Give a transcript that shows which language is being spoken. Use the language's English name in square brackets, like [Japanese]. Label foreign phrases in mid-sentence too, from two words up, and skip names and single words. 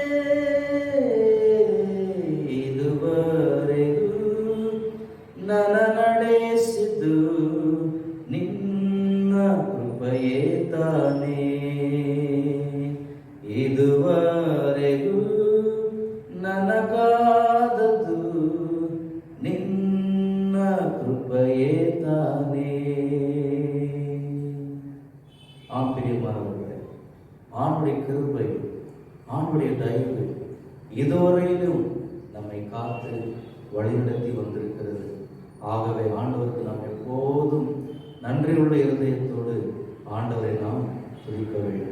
[Kannada] ಇದುವರೆಗೂ ನನ್ನ ನಡೆಸಿದ್ದು ನಿನ್ನ ಕೃಪೆಯೇ ತಾನೇ. ಇದುವರೆಗೂ ನನ್ನ ಕಾದದ್ದು ನಿನ್ನ ಕೃಪೆಯೇ ತಾನೇ. [Tamil] பிரியமானவர்களே, ஆண்டுடைய கிருபை, ஆண்டுடைய தயவு இதுவரையிலும் நம்மை காத்து வழிநடத்தி வந்திருக்கிறது. ஆகவே ஆண்டவருக்கு நாம் எப்போதும் நன்றியுள்ள இருதயத்தோடு ஆண்டவரை நாம் துதிக்க வேண்டும்.